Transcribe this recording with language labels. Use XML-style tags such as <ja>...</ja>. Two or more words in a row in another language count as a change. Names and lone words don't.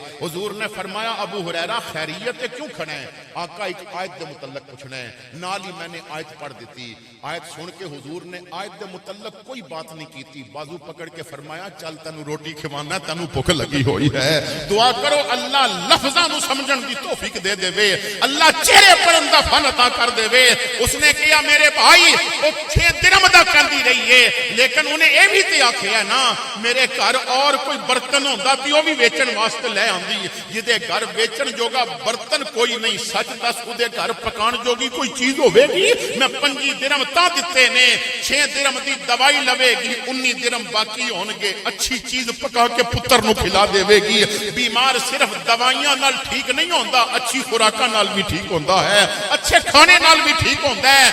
<ur>حضور نے فرمایا ابو ہریرہ خیریت ہے, کیوں کھڑے ہیں؟</ur> <pa>آقا ایک آیت دے متعلق پوچھنا ہے. نال ہی میں نے آیت پڑھ دیتی. آیت سن کے حضور نے آیت دے متعلق</pa> <ur>کوئی بات نہیں کی تھی,</ur> <pa>بازو پکڑ کے فرمایا چل تینوں روٹی کھوانا, تینوں بھوک لگی ہوئی ہے. دعا کرو اللہ لفظاں نو سمجھن دی توفیق دے دے وے, اللہ چہرے پڑھن دا فن عطا کر دے وے.</pa> <ur>اس نے کہا میرے بھائی وہ</ur> <pa>6 درہم دا کردی رہی ہے, لیکن انہیں اے بھی تے آکھیا نا میرے گھر اور کوئی برتن ہوندا تے او بھی ویچن واسطے لے آندی, جدے گھر ویچن جوگا برتن کوئی نہیں, سچ دس اودے گھر پکان جوگی کوئی چیز ہوے گی؟ میں 5 درہم تا دتے نے, 6 درہم دی دوائی لوے گی, 19 درہم باقی ہون گے, اچھی چیز پکا کے پتر نو کھلا دے گی. بیمار صرف دوائیاں نال ٹھیک نہیں ہوندا, اچھی خوراکاں نال بھی ٹھیک ہوندا ہے, اچھے کھانے نال بھی ٹھیک ہوندا ہے.</pa>